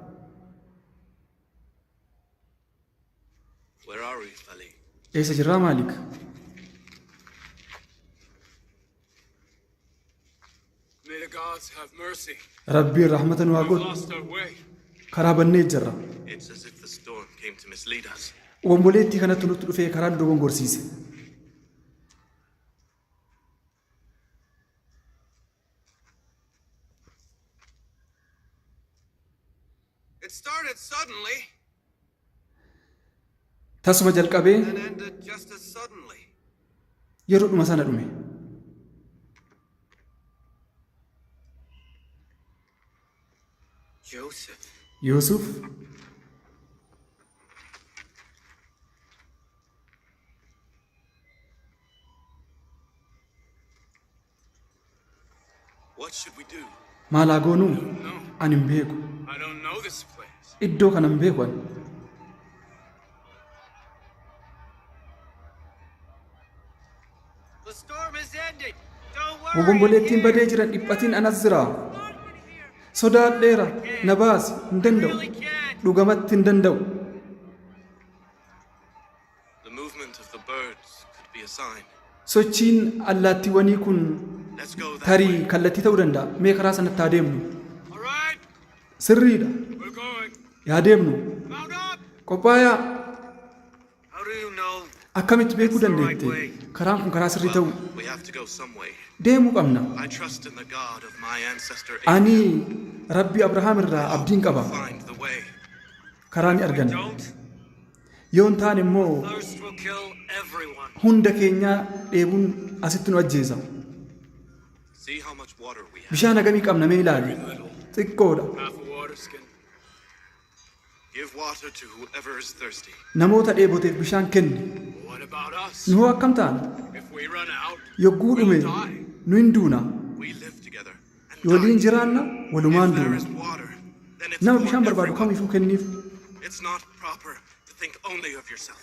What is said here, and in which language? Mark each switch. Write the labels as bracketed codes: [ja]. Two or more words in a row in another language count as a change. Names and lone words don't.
[om] Eessa jirraa Maalik? Rabbiin rahmata nu haa godhu. Karaa bannee jirra. Obomboleettii kanatti nutti dhufee karaan dogongorsiise. [en] It started suddenly. [om] Tasuma jalqabee [en] And ended just as suddenly. [om] yeroo dhuma sana dhume. Joseph. Yoosuf [en] What should we do? [om] maal haa goonuu? [en] No, [om] Ani hin beeku. [en] I don't know this place. [om] Iddoo kana hin beeku ani. [en] The storm is ending. Don't worry. [om] Obomboleettiin badee jiran dhiphatiin anas jira. Sodaadheera na baasi hin danda'u. Dhugamatti hin danda'u. [en] The movement of the birds could be a sign. [om] Sochiin allaattiiwwanii kun [en] Let's go that [om] tarii [en] way. [om] kallattii ta'uu danda'a. Mee karaa sanatti haa deemnu. [en] All right, [om] Sirriidha. [en] we're going. [om] Yaa deemnu. [en] Mount up. [om] Qophaayaa [en] How do you know? [om] akkamitti beekuu dandeette? Karaan kun karaa sirrii ta'u [en] Well, we have to go some way. [om] deemuu qabna. [en] I trust in the God of my ancestor [om] Ani Rabbi Abrahaam irraa abdiin qaba. [en] find the way. [om] Karaa ni arganna. [en] Don't. [om] Yoo hin taane immoo [en] Thirst will kill everyone. [om] hunda keenyaa dheebuun asitti nu ajjeesa. [en] See how much water we have. [om] Bishaan hagamii qabna mee ilaali. Xiqqoodha. [en] Half a water skin. Give water to whoever is thirsty. [om] Namoota dheeboteef bishaan kenni. [en] What about us? [om] Nu hoo akkam taana? [en] If we run out, [om] Yogguu dhume nu hin duuna. [en] we live together. And [om] Waliin [en] die. [om] jiraanna walumaan [en] If there [om] duuna. [en] is water, then it's [om] Nama [en] for [om] bishaan barbaadu [en] everyone. [om] kamiifuu kenniif. [en] It's not proper to think only of yourself.